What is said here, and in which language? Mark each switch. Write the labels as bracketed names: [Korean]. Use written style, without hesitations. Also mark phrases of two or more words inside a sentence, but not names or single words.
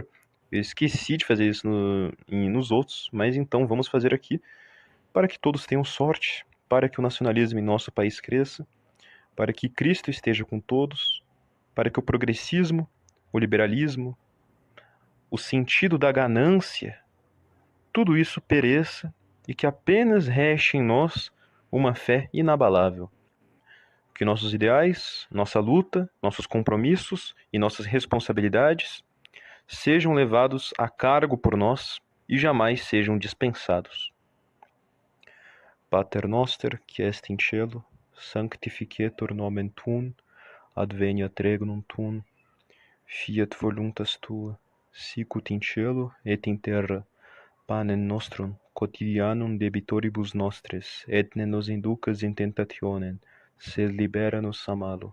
[Portuguese] Eu esqueci de fazer isso nos outros, mas então vamos fazer aqui para que todos tenham sorte, para que o nacionalismo em nosso país cresça, para que Cristo esteja com todos, para que o progressismo, o liberalismo, o sentido da ganância, tudo isso pereça e que apenas reste em nós uma fé inabalável. Que nossos ideais, nossa luta, nossos compromissos e nossas responsabilidades sejam levados a cargo por nós e jamais sejam dispensados. [Latin] Pater noster, qui est in cielo, sanctificetur nomen tuum, adveniat regnum tuum, fiat voluntas tua, sicut in cielo et in terra. Panem nostrum quotidianum debitoribus nostres, et ne nos inducas in tentationem, sed libera nos a malo.